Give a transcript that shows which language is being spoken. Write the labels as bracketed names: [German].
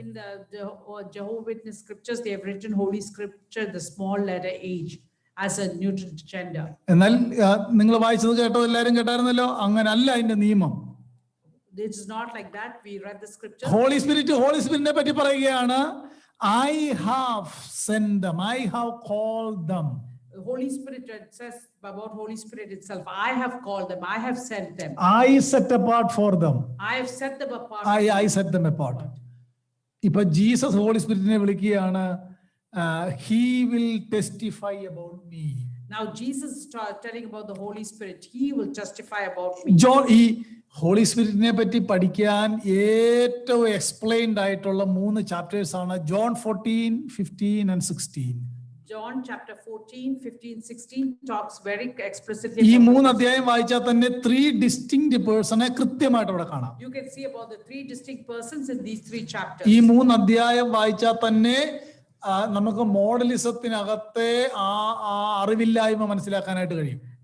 [English] In the Jehovah Witness scriptures, they have written Holy Scripture, the small letter H, as a neutral gender. [Malayalam] എന്നാൽ നിങ്ങൾ വായിച്ചത് കേട്ടോ, എല്ലാരും കേട്ടായിരുന്നല്ലോ, അങ്ങനല്ല അതിന്റെ നിയമം. [English] It is not like that. We read the scripture. [Malayalam] Holy സ്പിരിറ്റിനെ പറ്റി പറയുകയാണ്, [English] I have sent them, I have called them. The Holy Spirit says about Holy Spirit itself, I have called them, I have sent them. I set apart for them. I have set them apart. I set them apart. [Malayalam] ഇപ്പൊ Jesus holy സ്പിരിറ്റിനെ വിളിക്കുകയാണ്, [English] he will testify about me. Now Jesus is telling about the Holy Spirit, he will testify about me. [Malayalam] John ഈ holy സ്പിരിറ്റിനെ പറ്റി പഠിക്കാൻ ഏറ്റവും explained ആയിട്ടുള്ള 3 chapters ആണ് John 14, 15 and 16. [English] John chapter 14, 15, 16 talks very explicitly. [Malayalam] ഈ 3 അധ്യായം വായിച്ചാൽ തന്നെ 3 distinct പേഴ്സണെ കൃത്യമായിട്ട് അവിടെ കാണാം. [English] You can see about the 3 distinct persons in these 3 chapters. [Malayalam] ഈ 3 അധ്യായം വായിച്ചാൽ തന്നെ നമുക്ക് മോഡലിസത്തിനകത്തെ ആ അറിവില്ലായ്മ മനസ്സിലാക്കാനായിട്ട് കഴിയും.